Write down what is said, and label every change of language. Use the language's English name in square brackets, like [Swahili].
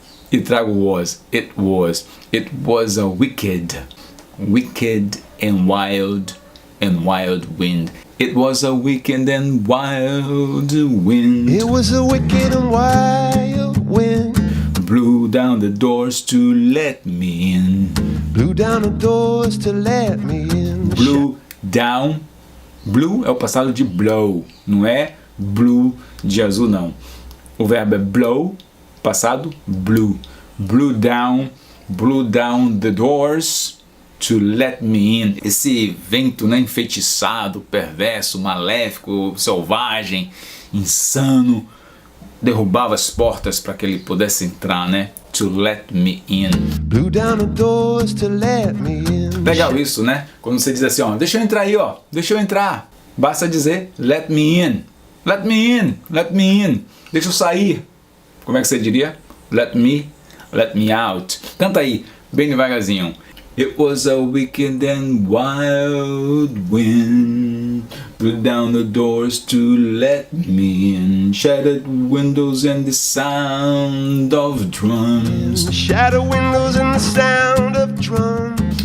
[Portuguese] E trago [English] was, it was a wicked and wild wind. It was a wicked and wild wind. It was a wicked and wild wind. Blew down the doors to let me in. Blew down the doors to let me in. Blew down. [Portuguese] Blue é o passado de blow, não é blue de azul não. O verbo é blow, passado blew. [English] Blew down the doors to let me in. [Portuguese] Esse vento, né, enfeitiçado, perverso, maléfico, selvagem, insano, derrubava as portas para que ele pudesse entrar, né? [English] To let me in. Blew down the doors to let me in. [Portuguese] Legal isso, né? Quando você diz assim, ó, deixa eu entrar aí, ó, deixa eu entrar. Basta dizer [English] let me in. Let me in, let me in. [Portuguese] Deixa eu sair. Como é que você diria? [English] Let me out. [Portuguese] Canta aí, bem devagarzinho. [English] It was a wicked and wild wind, blew down the doors to let me in, shattered windows and the sound of drums. Shattered windows and the sound of drums.